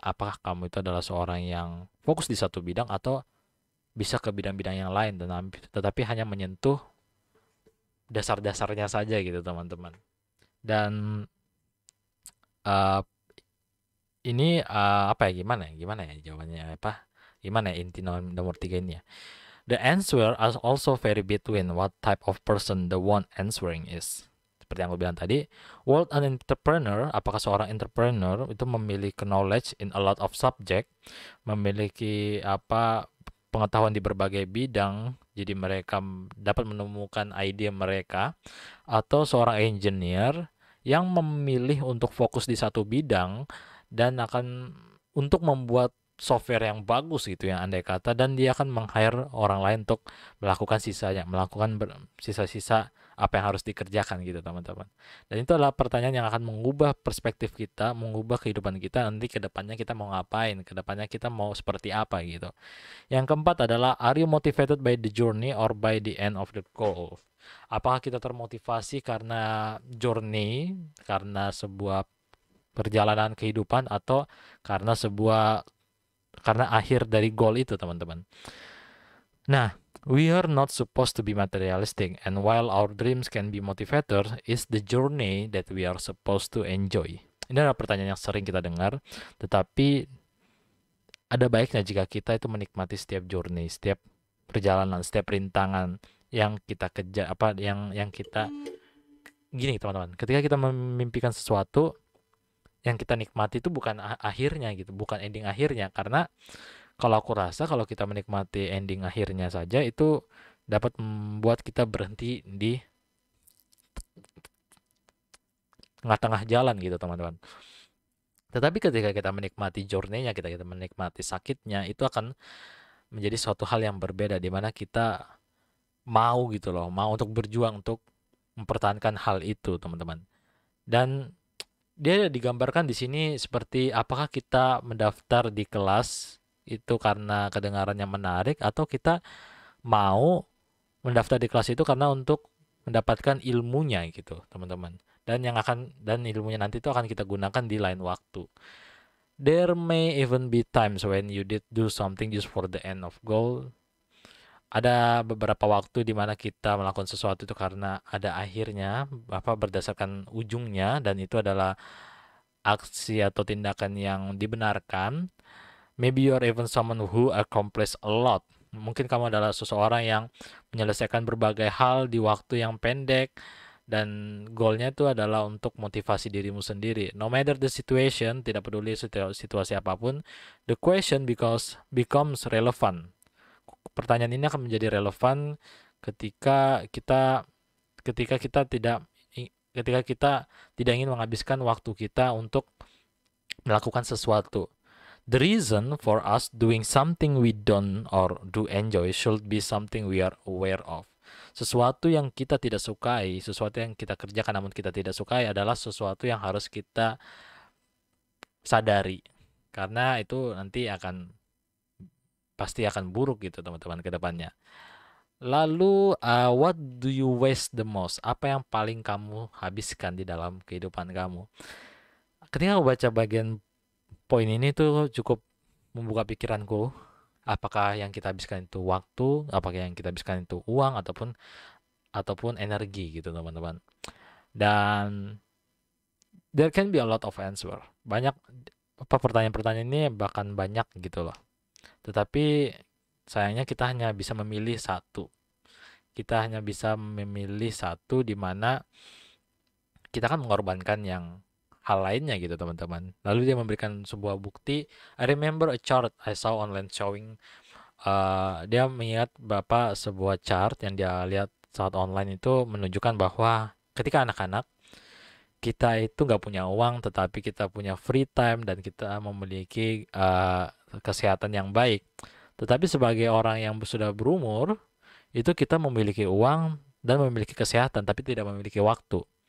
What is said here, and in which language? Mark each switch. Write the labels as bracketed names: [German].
[Indonesian] Apakah kamu itu adalah seorang yang fokus di satu bidang atau bisa ke bidang-bidang yang lain, tetapi hanya menyentuh dasar-dasarnya saja gitu, teman-teman. Dan uh, ini gimana ya jawabannya apa? Gimana ya inti nomor 3 ini ya? [English] The answer is also vary between what type of person the one answering is. [Indonesian] Seperti yang gue bilang tadi, [English] would an entrepreneur, [Indonesian] apakah seorang entrepreneur itu memiliki [English] knowledge in a lot of subject, [Indonesian] memiliki pengetahuan di berbagai bidang, jadi mereka dapat menemukan ide mereka, atau seorang engineer yang memilih untuk fokus di satu bidang dan akan untuk membuat software yang bagus gitu yang andai kata, dan dia akan meng-hire orang lain untuk melakukan sisa-sisa apa yang harus dikerjakan gitu, teman-teman. Dan itu adalah pertanyaan yang akan mengubah perspektif kita, mengubah kehidupan kita nanti ke depannya, kita mau ngapain, ke depannya kita mau seperti apa gitu. Yang keempat adalah, [English] are you motivated by the journey or by the end of the goal? [Indonesian] Apakah kita termotivasi karena journey, karena sebuah perjalanan kehidupan, atau karena akhir dari goal itu, teman-teman. [English] Nah, we are not supposed to be materialistic, and while our dreams can be motivator, is the journey that we are supposed to enjoy. [Indonesian] Ini adalah pertanyaan yang sering kita dengar, tetapi ada baiknya jika kita itu menikmati setiap journey, setiap perjalanan, setiap rintangan yang kita kejar, yang kita gini, teman-teman. Ketika kita memimpikan sesuatu, yang kita nikmati itu bukan akhirnya gitu, bukan ending akhirnya, karena kalau aku rasa kalau kita menikmati ending akhirnya saja itu dapat membuat kita berhenti di tengah-tengah jalan gitu, teman-teman. Tetapi ketika kita menikmati journey-nya, kita menikmati sakitnya, itu akan menjadi suatu hal yang berbeda, di mana kita mau gitu loh, mau untuk berjuang untuk mempertahankan hal itu, teman-teman. Dan dia digambarkan di sini seperti, apakah kita mendaftar di kelas itu karena kedengarannya menarik, atau kita mau mendaftar di kelas itu karena untuk mendapatkan ilmunya gitu, teman-teman. Dan ilmunya nanti itu akan kita gunakan di lain waktu. [English] There may even be times when you did do something just for the end of goal, [Indonesian] ada beberapa waktu di mana kita melakukan sesuatu itu karena ada akhirnya, berdasarkan ujungnya, dan itu adalah aksi atau tindakan yang dibenarkan. [English] Maybe you are even someone who accomplished a lot. [Indonesian] Mungkin kamu adalah seseorang yang menyelesaikan berbagai hal di waktu yang pendek, dan goalnya itu adalah untuk motivasi dirimu sendiri. [English] No matter the situation, [Indonesian] tidak peduli situasi apapun, [English] the question becomes relevant. [Indonesian] Pertanyaan ini akan menjadi relevan ketika kita ketika kita tidak ketika kita tidak ingin menghabiskan waktu kita untuk melakukan sesuatu. [English] The reason for us doing something we don't or do enjoy should be something we are aware of. [Indonesian] Sesuatu yang kita tidak sukai, sesuatu yang kita kerjakan namun kita tidak sukai adalah sesuatu yang harus kita sadari. Karena itu nanti pasti akan buruk gitu teman-teman ke depannya. [English] Lalu, what do you waste the most? [Indonesian] Apa yang paling kamu habiskan di dalam kehidupan kamu? Ketika aku baca bagian poin ini tuh cukup membuka pikiranku. Apakah yang kita habiskan itu waktu, apakah yang kita habiskan itu uang ataupun energi gitu teman-teman. [English] Dan there can be a lot of answer. [Indonesian] Banyak pertanyaan-pertanyaan ini bahkan banyak gitu loh. Tetapi sayangnya kita hanya bisa memilih satu. Kita hanya bisa memilih satu di mana kita kan mengorbankan yang hal lainnya gitu teman-teman. Lalu dia memberikan sebuah bukti. [English] I remember a chart I saw online showing. [Indonesian] Dia mengingat sebuah chart yang dia lihat saat online itu menunjukkan bahwa ketika anak-anak kita itu nggak punya uang, tetapi kita punya free time dan kita memiliki kesehatan yang baik. Tetapi sebagai orang yang sudah berumur, itu kita memiliki uang dan memiliki kesehatan, tapi tidak memiliki waktu.